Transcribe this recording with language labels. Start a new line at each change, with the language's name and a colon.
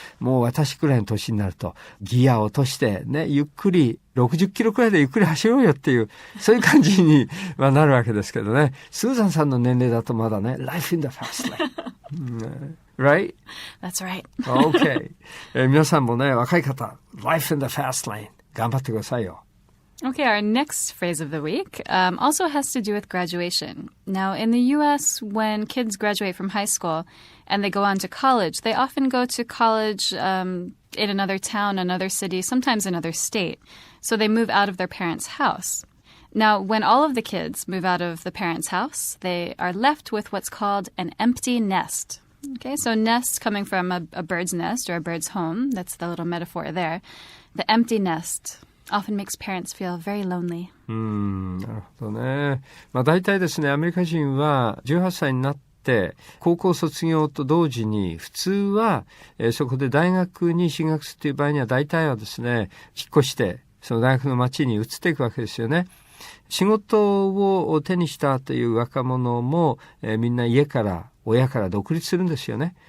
Japanese: もう私くらいの年になるとギアを落としてね、ゆっくり60キロくらいでゆっくり走ろうよっていう、そういう感じになるわけですけどね。スーザンさんの年齢だとまだね、
English: Life in the Fast Lane Right? That's right. Okay.
Japanese: 皆さんもね、若い方
English: Life in the Fast Lane
Japanese: 頑張ってくださいよ。
English: Okay, our next phrase of the week also has to do with graduation. Now, in the U.S., when kids graduate from high school and they go on to college, they often go to college in another town, another city, sometimes another state. So they move out of their parents' house. Now, when all of the kids move out of the parents' house, they are left with what's called an empty nest. Okay, so nest coming from a bird's nest or a bird's home. That's the little metaphor there. The empty nest.often makes parents feel very lonely.
Japanese: なるほどね。大体ですね、アメリカ人は18歳になって高校卒業と同時に普通は、そこで大学に進学するという場合には大体はですね、引っ越してその大学の町に移っていくわけですよね。仕事を手にしたという若者も、みんな家から親から独立するんですよね。